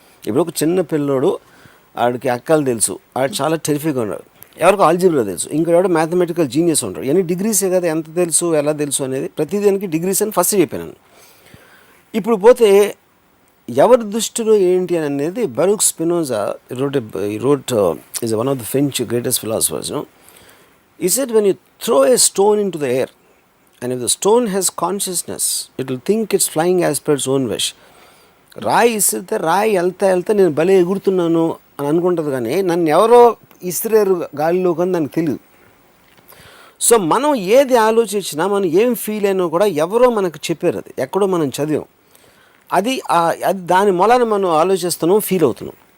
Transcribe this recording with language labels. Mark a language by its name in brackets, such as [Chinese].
[Telugu] ఇప్పుడు ఒక చిన్న పిల్లోడు, ఆడికి అక్కలు తెలుసు, ఆడు చాలా టెరిఫిక్గా ఉన్నాడు, ఎవరికో ఆల్జీబ్రా తెలుసు, ఇంకోటి మ్యాథమెటికల్ జీనియస్ ఉంటాడు. ఇవన్నీ డిగ్రీసే కదా, ఎంత తెలుసు ఎలా తెలుసు అనేది ప్రతిదానికి డిగ్రీస్ అని ఫస్ట్ చెప్పాను. ఇప్పుడు పోతే ఎవరి దృష్టిలో ఏంటి అని అనేది [English] Baruch Spinoza wrote is one of the French greatest philosophers. He said, when you throw a stone into the air and if the stone has consciousness, it will think it's flying as per its own wish. [Telugu] రాయి ఇస్తే రాయి వెళ్తా నేను భలే ఎగురుతున్నాను అని అనుకుంటుంది, కానీ నన్ను ఎవరో ఇస్త్రేరు గాలిలో కానీ దానికి తెలియదు. సో మనం ఏది ఆలోచించినా, మనం ఏం ఫీల్ అయినా కూడా ఎవరో మనకు చెప్పారు, అది ఎక్కడో మనం చదివాం, అది దాని మూలాన మనం ఆలోచిస్తున్నాం, ఫీల్ అవుతున్నాం.